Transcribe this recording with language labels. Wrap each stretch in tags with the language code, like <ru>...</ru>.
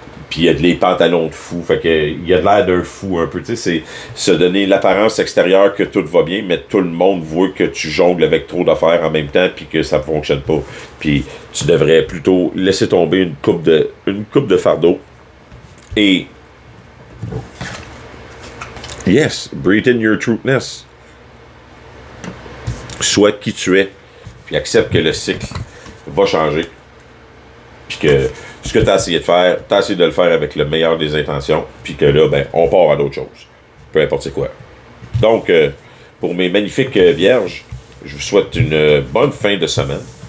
<fr>Puis il y a des pantalons de fou, fait que il y a de l'air d'un fou un peu, tu sais, c'est se donner l'apparence extérieure que tout va bien, mais tout le monde voit que tu jongles avec trop d'affaires en même temps, puis que ça ne fonctionne pas. Puis tu devrais plutôt laisser tomber une coupe de fardeau.</fr> <en>Et yes, breathe in your truthness.</en> <fr>Sois qui tu es, puis accepte que le cycle va changer, puis que ce que tu as essayé de faire, tu as essayé de le faire avec le meilleur des intentions, puis que là, ben, on part à d'autres choses. Peu importe c'est quoi. Donc, pour mes magnifiques vierges, je vous souhaite une bonne fin de semaine.</fr>